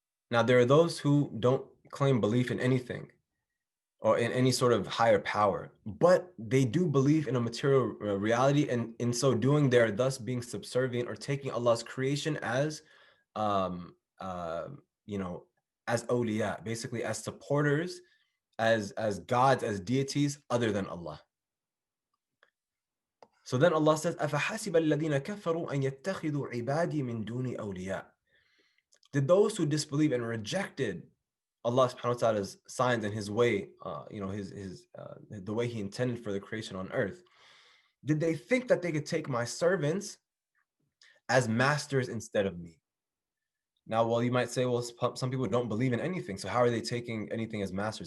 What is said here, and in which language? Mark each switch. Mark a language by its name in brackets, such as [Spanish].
[English] Now, there are those who don't claim belief in anything or in any sort of higher power, but they do believe in a material reality, and in so doing, they're thus being subservient or taking Allah's creation as, um, uh, you know, as awliya, basically as supporters, as gods, as deities other than Allah. So then Allah says, [Arabic] أَفَحَسِبَ الَّذِينَ كَفَرُوا أَن يَتَّخِذُوا عِبَادِي مِن دُونِ أَوْلِيَاءَ. [English] Did those who disbelieve and rejected Allah subhanahu wa ta'ala's signs and his way, the way he intended for the creation on earth, did they think that they could take my servants as masters instead of me? Now, well, you might say, well, some people don't believe in anything, so how are they taking anything as masters?